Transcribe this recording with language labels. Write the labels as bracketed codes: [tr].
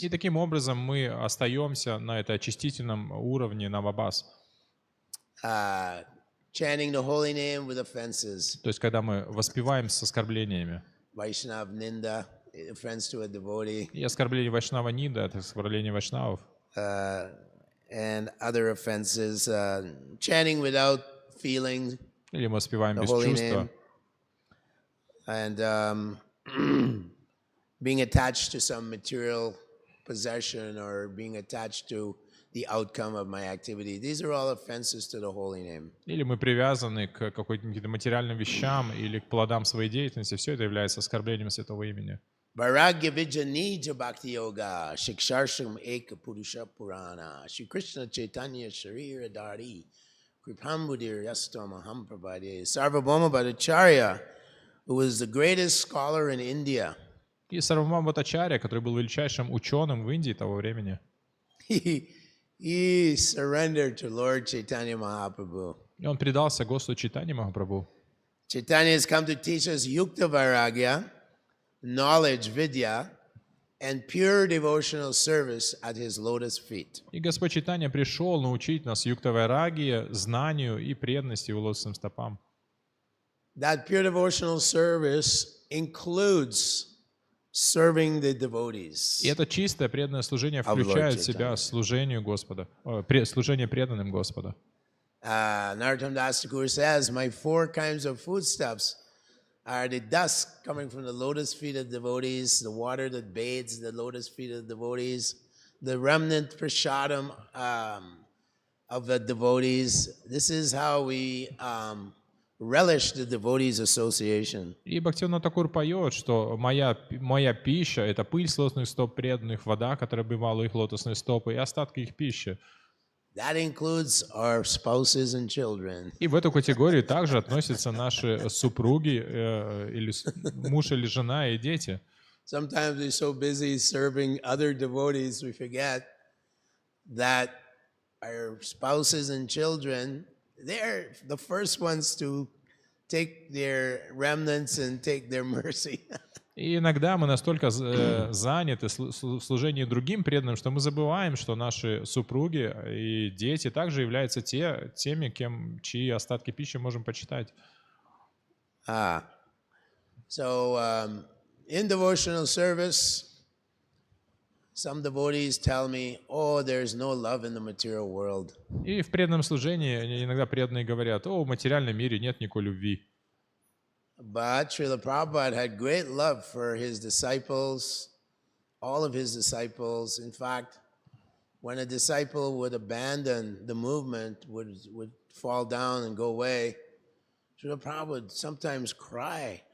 [ru] И таким образом мы остаемся на этой очистительном уровне намабас. [en] Chanting the holy name with offenses. [ru] То есть, когда мы воспеваем с оскорблениями. [en] Vaishnav Ninda, offense to a devotee. [ru] И оскорбление Вайшнава Нида — это оскорбление вайшнавов. [en] And other offenses. Chanting without feeling. [ru] Или мы воспеваем без чувства. [en] And being attached to some material possession or being attached to the outcome of my activity. These are all offenses to the holy name. [ru] Или мы привязаны к каким-то материальным вещам или к плодам своей деятельности. Все это является оскорблением святого имени. [sa] Vairagya Vijanija Bhakti Yoga, Shiksharsham Eka Purusha Purana, Shri Krishna Chaitanya Sharira Dari, Kripambudir Yastam Aham Prabhade, Sarvabhauma Bhattacharya, [en] who was the greatest scholar in India. [ru] И Сарвабхаума Бхаттачарья, который был величайшим ученым в Индии того времени, [en] he surrendered to Lord Chaitanya Mahaprabhu. [ru] и он предался Господу Чайтанье Махапрабху. [en] Chaitanya has come to teach us yukta vairagya, knowledge, vidya, and pure devotional service at his lotus feet. [ru] И Господь Чайтанья пришел научить нас юкта-вайрагье, знанию и преданности его лотосным стопам. [en] That pure devotional service includes serving the devotees. [ru] И это чистое преданное служение включает в себя служение Господа, служение преданным Господа. [en] Narottam Das Thakur says, my 4 kinds of foodstuffs are the dust coming from the lotus feet of devotees, the water that bathes the lotus feet of devotees, the remnant prasadam of the devotees. This is how we relish the devotees association. [ru] И Бхактивинода Тхакур поет, что моя пища — это пыль с лотосных стоп преданных, вода, которая обивала их лотосные стопы, и остатки их пищи. [en] That includes our spouses and children. [ru] И в эту категорию также относятся наши супруги, или муж или жена и дети. [en] Sometimes we're so busy serving other devotees, we forget that our spouses and children, they're the first ones to take their remnants and take their mercy. [ru] И иногда мы настолько заняты в служении другим преданным, что мы забываем, что наши супруги и дети также являются теми, чьи остатки пищи можем почитать. [en] So in devotional service, some devotees tell me, oh, there's no love in the material world. [ru] И в преданном служении иногда преданные говорят: о, в материальном мире нет никакой любви. [en] But Srila Prabhupada had great love for his disciples, all of his disciples. In fact, when a disciple would abandon the movement, would fall down and go away, Srila Prabhupada would sometimes cry.